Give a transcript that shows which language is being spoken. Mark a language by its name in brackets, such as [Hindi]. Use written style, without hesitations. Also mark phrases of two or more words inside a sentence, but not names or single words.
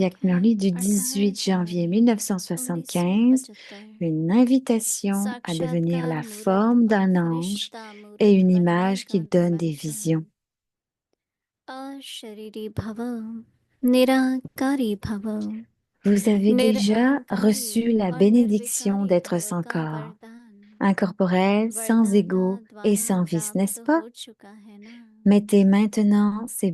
[Hindi] तारीख [French] Vyak [Hindi] है [French] Murli du [Hindi] 18 [French] 18 janvier [Hindi] जनवरी [French] 1975, [Hindi] 1975। [French] une invitation à devenir [Hindi] साक्षात्कार [French] la [Hindi] मूरत [French] forme [Hindi] और [French] d'un ange [Hindi] फरिश्ता [French] et [Hindi] मूरत [French] une [Hindi] बनने [French] image [Hindi] का [French] qui donne des [Hindi] निमंत्रण। [French] visions. [Hindi] अशरीरी भव निराकारी भव [French] Vous avez déjà [Hindi] निरअहंकारी [French] reçu la [Hindi] और [French] bénédiction [Hindi] निर्विकारी [French] d'être [Hindi] भव [French] sans [Hindi] का [French] corps. [Hindi] वरदान। [French] incorporel, sans ego [Hindi] वर्णना [French] et [Hindi] द्वारा [French] sans vice, n'est-ce [Hindi] प्राप्त [French] pas? [Hindi] हो चुका है ना। [French] Mettez maintenant ces